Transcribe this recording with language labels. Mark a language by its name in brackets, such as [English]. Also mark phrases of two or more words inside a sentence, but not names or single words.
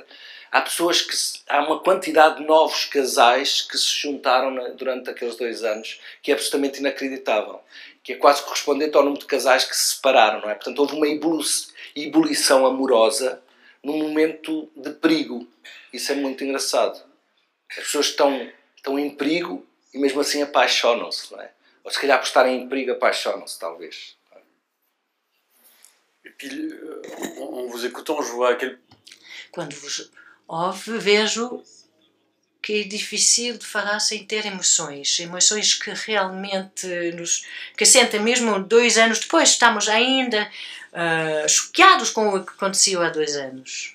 [Portuguese] Há pessoas há uma quantidade de novos casais que se juntaram durante aqueles 2 anos, que é absolutamente inacreditável, que é quase correspondente ao número de casais que se separaram, não é? Portanto, houve uma ebulição amorosa num momento de perigo. Isso é muito engraçado. As pessoas estão em perigo e mesmo assim apaixonam-se, não é? Ou se calhar por estarem em perigo apaixonam-se, talvez. [French] Et puis, en vous écoutant, je vois à quel... [Portuguese] Quando vos ouve, vejo que é difícil de falar sem ter emoções. Emoções que realmente que sentem mesmo 2 anos depois. Estamos ainda choqueados com o que aconteceu há 2 anos.